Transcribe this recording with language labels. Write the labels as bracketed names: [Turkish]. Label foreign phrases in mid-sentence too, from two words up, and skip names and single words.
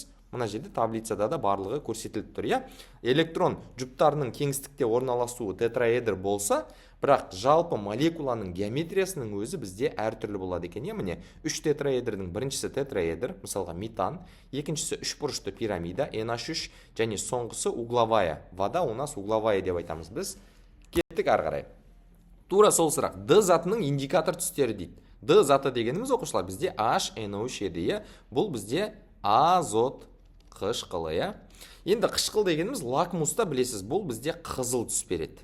[Kazakh] Мына жерде таблицада да барлығы көрсетіліп тұр, иә? Электрон жұптарының кеңістікте орналасуы тетраэдр болса, бірақ жалпы молекуланың геометриясының өзі бізде әртүрлі болады екен, иә? Міне 3 тетраэдрдің біріншісі тетраэдр, мысалға метан, екіншісі 3 бұрышты пирамида, NH3 және соңғысы угловая. [Russian] Вода у нас угловая [Kazakh] деп айтамыз біз. Кеттік ары қарай. Тура сол сұрақ. Д затының индикатор түстері дейді. Д заты дегеніміз оқушылар бізде HNO3 еді, иә? Бұл бізде азот қышқылы, иә? Енді қышқыл дегеніміз лакмуста білесіз, бұл бізде қызыл түс береді.